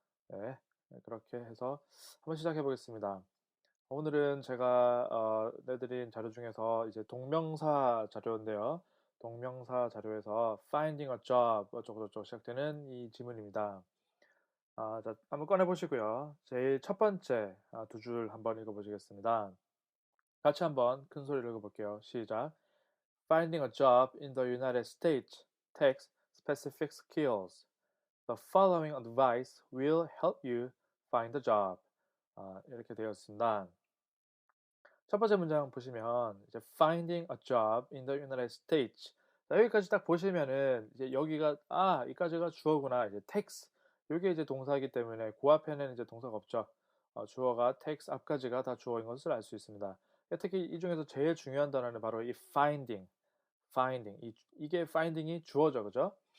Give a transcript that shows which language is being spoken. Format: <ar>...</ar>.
<ko>네, 네, 그렇게 해서 한번 시작해 보겠습니다. 오늘은 제가 내드린 자료 중에서 이제 동명사 자료인데요. 동명사 자료에서</ko> <en>finding a job</en> <ko>어쩌고저쩌고 시작되는 이 지문입니다. 자, 한번 꺼내 보시고요. 제일 첫 번째 두 줄 한번 읽어 보시겠습니다. 같이 한번 큰 소리로 읽어 볼게요. 시작.</ko> <en>Finding a job in the United States takes specific skills. The following advice will help you find a job.</en> <ko>이렇게 되어 있습니다. 첫 번째 문장 보시면 이제</ko> <en>finding a job in the United States.</en> <ko>자, 여기까지 딱 보시면은 이제 여기가 이까지가 주어구나. 이제 takes. 요게 이제 동사이기 때문에 그 앞에는 이제 동사가 없죠. 주어가 takes 앞까지가 다 주어인 것을 알 수 있습니다. 특히 이 중에서 제일 중요한 단어는 바로 이 finding. 이게 finding이 주어죠. 그죠?</ko>